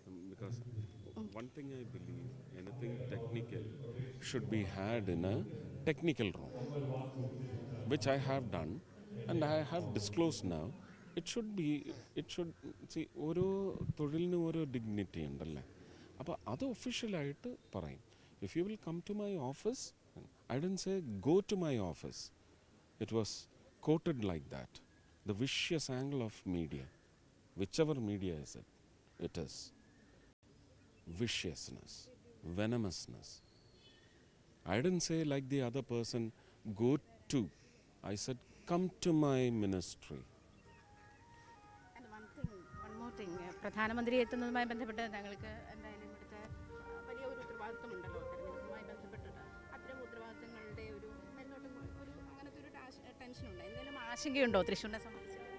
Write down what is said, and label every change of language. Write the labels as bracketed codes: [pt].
[en] because one thing I believe, anything technical should be had in a technical room, which I have done and I have disclosed now. It should see, [ml] ഓരോ തൊഴിലിനും ഓരോ dignity ഉണ്ടല്ലേ. അപ്പോൾ അത് ഒഫീഷ്യലായിട്ട് പറയും. [en] If you will come to my office, I don't say go to my office. It was quoted like that. The vicious angle of media, whichever media is it, it is viciousness, venomousness. I didn't say like the other person, go to. I said, come to my ministry. And one more thing, [ml] പ്രധാനമന്ത്രി എത്തുന്നതുമായി ബന്ധപ്പെട്ട് ഞങ്ങൾക്ക് എന്തായാലും ഇവിടുത്തെ വലിയ ഒരു ഉത്തരവാദിത്വമുണ്ടല്ലോ. തെരഞ്ഞെടുപ്പുമായി ബന്ധപ്പെട്ടിട്ട് അത്തരം ഉത്തരവാദിത്തങ്ങളുടെ ഒരു അങ്ങനത്തെ ഒരു ടെൻഷനുണ്ട്. എന്തെങ്കിലും ആശങ്കയുണ്ടോ തൃശ്ശൂരിനെ സംബന്ധിച്ച്?